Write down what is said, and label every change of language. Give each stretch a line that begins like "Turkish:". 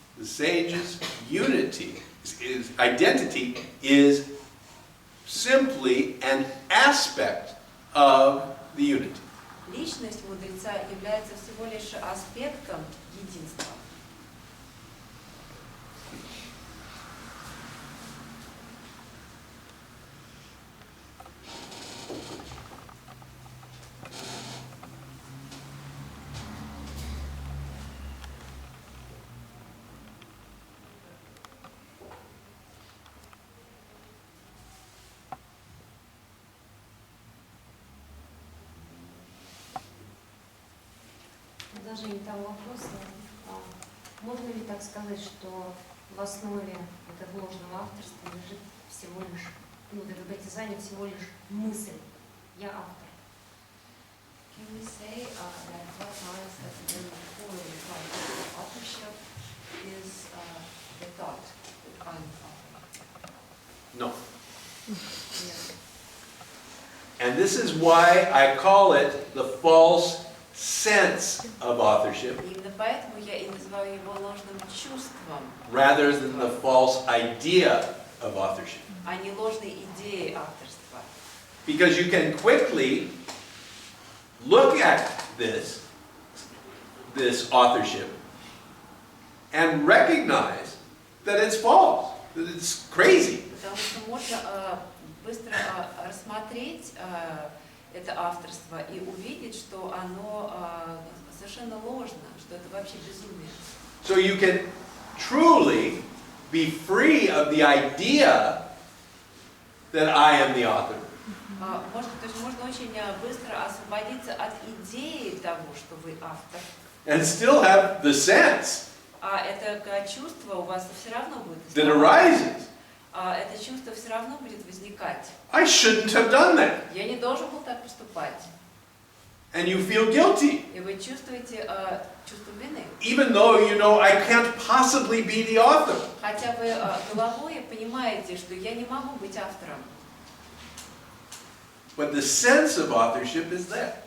English: The sage's identity is simply an aspect of the unity.
Russian: Личность мудреца является всего лишь аспектом единства. Продолжение того вопроса. Можно ли так сказать, что в основе этого ложного авторства лежит всего лишь ну, для датизайна всего лишь мысль. Я автор.
English: Can we say that what lies at the very core of the concept of authorship is the thought that I'm author? No. Yes. And this is why I call it the false sense of authorship
Russian: И именно поэтому я и называю его ложным чувством,
English: rather than the false idea of authorship.
Russian: а не ложной идеей авторства.
English: Because you can quickly look at this authorship and recognize that it's false, that it's crazy.
Russian: Потому что можно быстро рассмотреть это авторство и увидеть, что оно совершенно ложно, что это вообще безумие.
English: So you can truly be free of the idea that I am the author.
Russian: То есть можно очень быстро освободиться от идеи того, что вы автор.
English: And still have the sense
Russian: А это чувство у вас все равно будет.
English: that arises.
Russian: Это чувство все равно будет возникать.
English: I shouldn't have done that.
Russian: Я не должен был так поступать.
English: And you feel guilty,
Russian: И вы чувствуете чувство вины.
English: even though you know I can't possibly be the author.
Russian: Хотя вы головой понимаете, что я не могу быть автором.
English: But the sense of authorship is there.